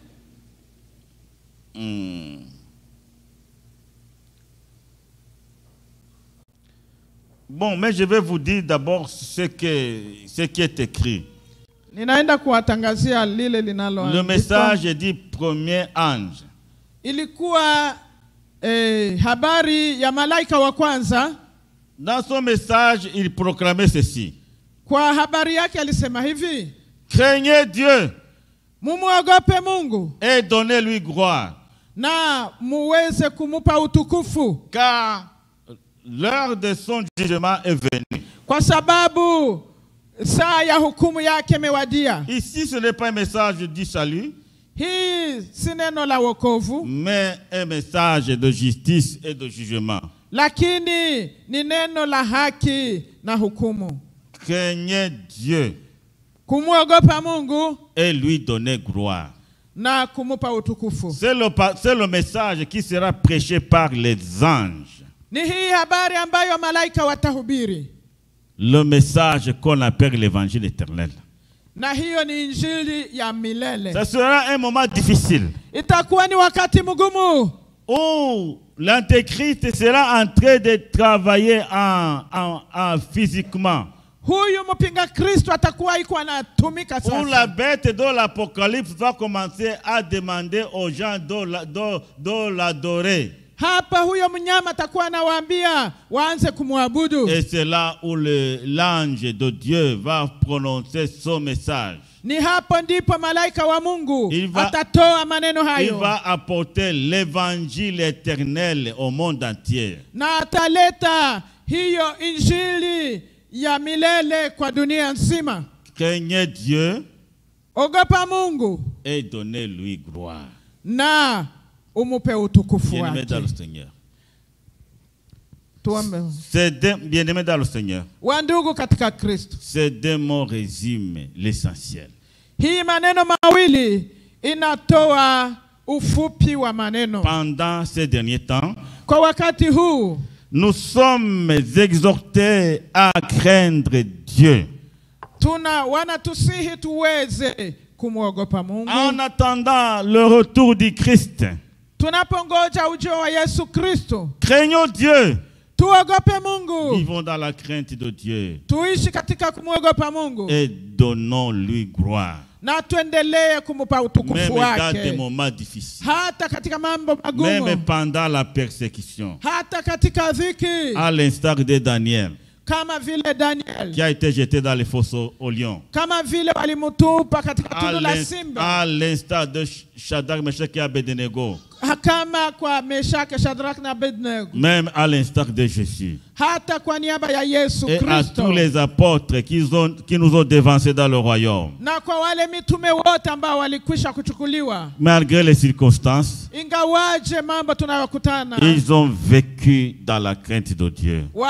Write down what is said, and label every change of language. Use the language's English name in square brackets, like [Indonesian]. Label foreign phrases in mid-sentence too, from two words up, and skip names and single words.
[French] Bon, mais je vais vous dire d'abord ce qui est écrit. Le message dit premier ange. [Swahili] Ilikuwa habari ya malaika wa kwanza. [French] Dans son message, il proclamait ceci. [Swahili] Kwa habari yake alisema hivi: [French] Craignez Dieu. [Swahili] Mumuogope Mungu. [French] Et donnez-lui gloire. [Swahili] Na muweze kumupa utukufu. [French] Car l'heure de son jugement est venue. [Swahili] Kwa sababu saa ya hukumu yake imewadia. [French] Ici, ce n'est pas un message du salut. [Swahili] Hii si neno la wokovu, [French] mais un message de justice et de jugement. [Swahili] Lakini ni neno la haki na hukumu. [French] Craignez Dieu. [Swahili] Kumuogopa Mungu. [French] Et lui donner gloire. [Swahili] Na kumupa utukufu. [French] C'est le message qui sera prêché par les anges. [Swahili] Ni hii habari ambayo malaika watahubiri. [French] Le message qu'on appelle l'évangile éternel. [Swahili] Na hiyo ni injili ya milele. [French] Ça sera un moment difficile. [Swahili] Itakuwa ni wakati mgumu. [French] Où l'antéchrist sera en train de travailler en physiquement. [Swahili] Huyu mpinga Kristo atakuwa iko anatumika sasa. [French] Où la bête de l'Apocalypse va commencer à demander aux gens de l'adorer. [Swahili] Hapa huyo mnyama atakuwa anawaambia waanze kumwabudu. [French] Et c'est là où l'ange de Dieu va prononcer son message. [Swahili] Ni hapo ndipo malaika wa Mungu atatoa maneno hayo. [French] Il va apporter l'évangile éternel au monde entier. [Swahili] Na ataleta hiyo injili ya milele kwa dunia nzima. [French] Craignez Dieu. [Swahili] Ogopa Mungu. [French] Et donnez-lui gloire. [Swahili] Na umupe utukufu wake. [French] Bien-aimés dans le Seigneur. Bien-aimés dans le Seigneur. [Swahili] Wandugu katika Kristo. [French] Ces deux mots résument l'essentiel. [Swahili] Hii maneno mawili inatoa ufupi wa maneno. [French] Pendant ces derniers temps, [Swahili] kwa wakati huu, [French] nous sommes exhortés à craindre Dieu. [Swahili] Wanatusihi tuweze kumwogopa Mungu. [French] En attendant le retour du Christ. [Swahili] Tunapongoja ujio wa Yesu Kristo. [French] Craignons Dieu. [Swahili] Tuogope Mungu. [French] Vivons dans la crainte de Dieu. [Swahili] Tuishi katika kumwogopa Mungu. [French] Et donnons-lui gloire. [Swahili] Na tuendelee kumupa utukufu wake. [French] Même dans des moments difficiles. [Swahili] Hata katika mambo magumu. [French] Même pendant la persécution. [Swahili] Hata katika dhiki. [French] À l'instar de Daniel. [Swahili] Kama vile Daniel. [French] Qui a été jeté dans les fosses au lion. [Swahili] Kama vile walimutupa katika tundu la simba. [French] À l'instar de Shadrach, Meshach et Abednego. Même à l'instar de Jésus. Et à tous les apôtres qui nous ont dévancés dans le royaume. Malgré les circonstances, ils ont vécu dans la crainte de Dieu.